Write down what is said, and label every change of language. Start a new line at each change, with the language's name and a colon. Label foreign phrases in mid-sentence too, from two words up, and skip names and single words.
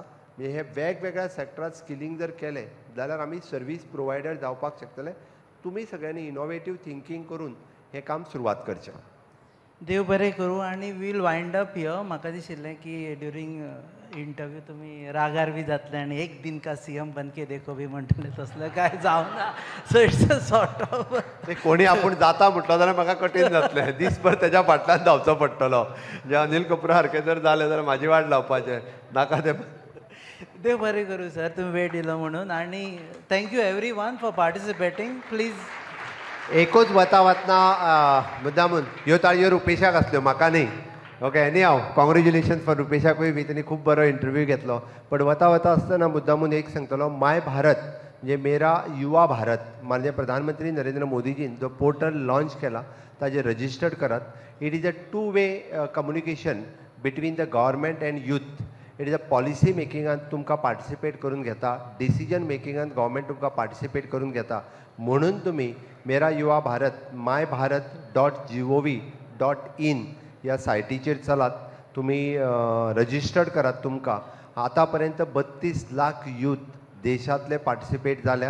Konkani: म्हणजे हे वेगवेगळ्या सेक्टरांत स्किलिंग जर केलें जाल्यार आमी
English: service provider
Konkani: जावपाक शकतले. तुमी सगळ्यांनी
English: innovative thinking
Konkani: करून हें काम सुरवात करचें. देव बरें करूं. आनी
English: will wind up here.
Konkani: म्हाका दिशिल्लें की
English: during interview
Konkani: तुमी रागार बी जातले आनी
Hindi: एक दिन का CM बन के देखो
Konkani: बी म्हणटले, तसलें कांय जावना.
English: So it's a sort of
Konkani: ते कोणी आपूण जाता म्हटलो जाल्यार म्हाका कठीण जातलें. दिसभर तेज्या फाटल्यान धांवचो पडटलो. जे अनिल कपूरा सारकें जर जालें जाल्यार म्हाजी वाट लावपाचें नाका तें. देव बरें करूं सर, तुमी वेळ दिलो म्हणून. आनी
English: Thank you everyone for participating.
Konkani: प्लीज एकूच वतना मुद्दामून ह्यो ताळयो रुपेशाक आसल्यो, म्हाका न्ही. ओके,
English: anyhow congratulations for
Konkani: रुपेशाकूय बी. तेणी खूब बरो इंटरव्यू घेतलो. बट वता आसतना मुद्दामून एक सांगतलो, माय भारत म्हणजे मेरा युवा भारत माननीय प्रधानमंत्री नरेंद्र मोदीजीन जो पोर्टल लॉन्च केला ताजेर रजिस्टर्ड करात.
English: It is a two way communication between the government and youth. It is a policy
Konkani: मेकिंगांत तुमकां पार्टिसिपेट करून घेता, डिसिजन मेकिंगांत गव्हर्मेंट तुमकां पार्टिसिपेट करून घेता. म्हणून तुम्ही मेरा युवा भारत mybharat.gov.in ह्या सायटीचेर चलात. तुम्ही रजिस्टर्ड करात. तुमकां आतापर्यंत 32 लाख यूथ देशांतले पार्टिसिपेट जाल्या.